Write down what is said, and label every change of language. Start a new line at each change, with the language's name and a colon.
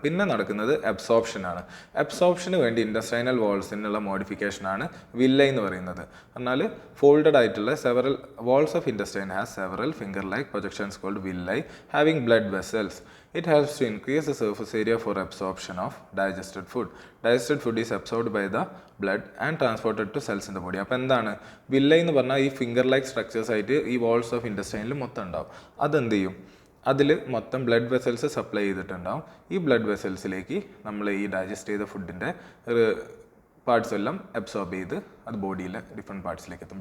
Malayalam: പിന്നെ നടക്കുന്നത് അബ്സോർപ്ഷനാണ്. അബ്സോർപ്ഷന് വേണ്ടി ഇൻറ്റസ്റ്റൈനൽ വാൾസിനുള്ള മോഡിഫിക്കേഷനാണ് വില്ലൈ എന്ന് പറയുന്നത്.
English: എന്നാൽ ഫോൾഡഡ് ആയിട്ടുള്ള several walls of intestine has several finger like projections called villi having blood vessels. It helps to increase the surface area for absorption of digested food. Digested food is absorbed by the blood and transported to cells in the body.
Malayalam: അപ്പോൾ എന്താണ് villi എന്ന് പറഞ്ഞാൽ ഈ finger like structures ആയിട്ട് ഈ walls of ഇൻറ്റസ്റ്റൈനിൽ മൊത്തം ഉണ്ടാവും. അതെന്ത് ചെയ്യും, അതിൽ മൊത്തം ബ്ലഡ് വെസൽസ് സപ്ലൈ ചെയ്തിട്ടുണ്ടാവും. ഈ ബ്ലഡ് വെസൽസിലേക്ക് നമ്മൾ ഈ ഡൈജസ്റ്റ് ചെയ്ത ഫുഡിൻ്റെ പാർട്സ് എല്ലാം അബ്സോർബ് ചെയ്ത് അത് ബോഡിയിലെ ഡിഫറെൻറ്റ് പാർട്സിലേക്ക് എത്തും.